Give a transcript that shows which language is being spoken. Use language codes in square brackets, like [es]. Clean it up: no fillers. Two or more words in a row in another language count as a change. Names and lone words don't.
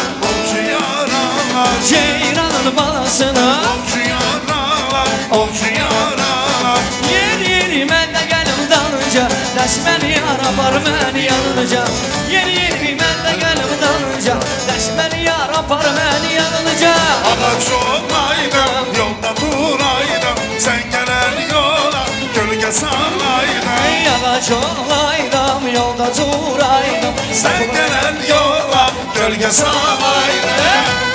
[az] avcı yaralar. Ceyranın balasını avcı yaralar, avcı yaralar. Yeri yeri mən də gəlim dalınca, dəş məni yar apar məni yanınca. Yeri yeri mən də gəlim dalınca, dəş məni yar apar məni yanınca. [tr] Ağaç olaydım, yolda duraydım, sen gelen yola gölge salaydım. Ağaç olaydım, yolda duraydım, sen gelen yola gölge salaydım.